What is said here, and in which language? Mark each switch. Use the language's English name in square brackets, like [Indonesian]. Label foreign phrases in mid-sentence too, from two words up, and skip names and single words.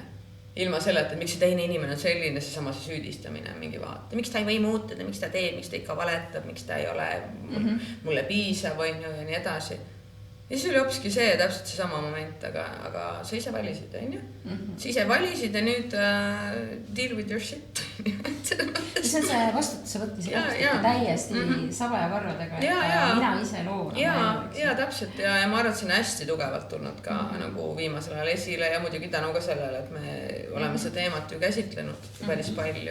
[Estonian] Ilma selleta, et miks see teine inimene on selline, seesama see süüdistamine mingi vaata. Miks ta ei või muutuda, miks ta teeb, miks ta ikka valetab, miks ta ei ole mulle piisav ja nii edasi. Ja siis oli hoopiski see täpselt seesama moment, aga sa ise valisid, Sa ise valisid ja nüüd [English] deal with your shit. [Estonian] See on see vastutuse võtmise täiesti saba ja karvadega, mina ise loon. Ja täpselt ja ma arvan, et see on hästi tugevalt tulnud ka nagu viimasel ajal esile ja muidugi tänu ka sellele, et me oleme seda teemat ju käsitlenud päris palju.